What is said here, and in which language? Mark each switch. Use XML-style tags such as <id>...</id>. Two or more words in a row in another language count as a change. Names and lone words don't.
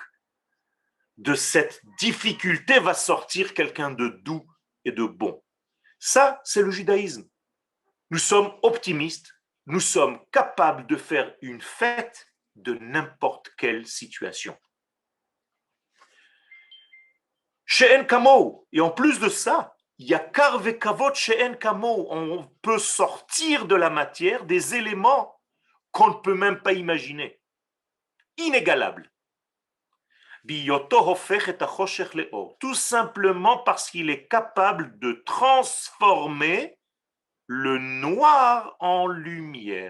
<fr>De cette difficulté va sortir quelqu'un de doux et de bon. Ça, c'est le judaïsme. Nous sommes optimistes, nous sommes capables de faire une fête de n'importe quelle situation.</fr> <he>שאין כמוהו.</he> <fr>Et en plus de ça,</fr> <he>יקר וכבוד שאין כמוהו.</he> <fr>On peut sortir de la matière des éléments qu'on ne peut même pas imaginer. Inégalables. Tout simplement parce qu'il est capable de transformer le noir en lumière.</fr>